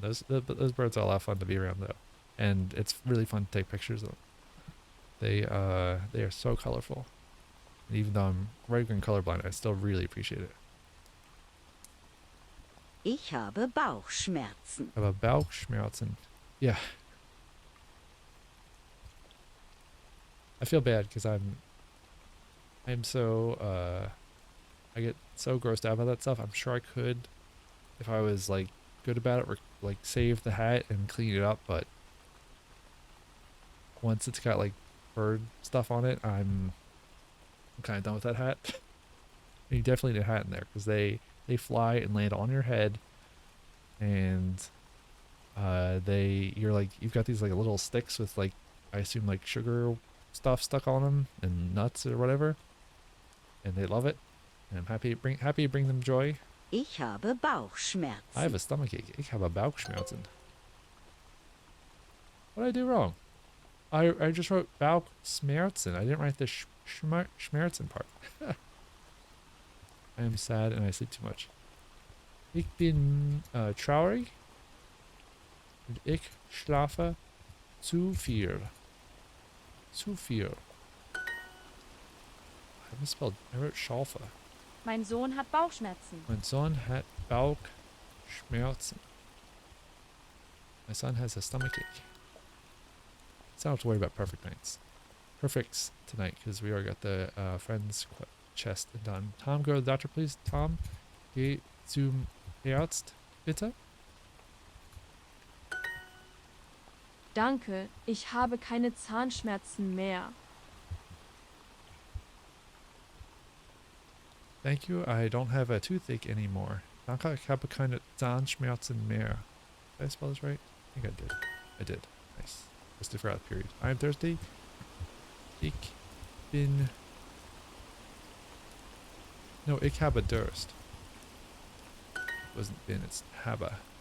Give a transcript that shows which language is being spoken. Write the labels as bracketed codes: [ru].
[en] Those birds are a lot of fun to be around though, and it's really fun to take pictures of them. They are so colorful. And even though I'm red and colorblind, I still really appreciate it. [de] Ich habe Bauchschmerzen. Aber Bauchschmerzen. Yeah. [en] I feel bad because I'm so I get so grossed out by that stuff. I'm sure I could, if I was like good about it, like save the hat and clean it up, but once it's got like bird stuff on it, I'm kind of done with that hat. You definitely need a hat in there because they fly and land on your head, and you're like, you've got these like little sticks with like, I assume like sugar stuff stuck on them and nuts or whatever, and they love it, and I'm happy to bring them joy. [de] Ich habe Bauchschmerzen. [en] I have a stomachache. [de] Ich habe Bauchschmerzen. [en] What did I do wrong? I just wrote Bauchschmerzen. I didn't write the Schmerzen part. I am sad and I sleep too much. [de] Ich bin traurig und ich schlafe zu viel. Zu viel. [en] I misspelled. I wrote Schalfe. [de] Mein Sohn hat Bauchschmerzen. Mein Sohn hat Bauchschmerzen. [en] My son has a stomachache. So I don't have to worry about perfect nights. Perfects tonight because we already got the friends chest done. Tom, go to the doctor, please. [de] Tom, geh zum Arzt, bitte. Danke, ich habe keine Zahnschmerzen mehr. [en] Thank you, I don't have a toothache anymore. [de] Danke, ich habe keine Zahnschmerzen mehr. [en] Did I spell this right? I think I did. I did. Nice. Just forgot the period. I'm thirsty. [de] Ich bin... [en] No, [de] ich habe Durst. [en] It wasn't bin, it's habe.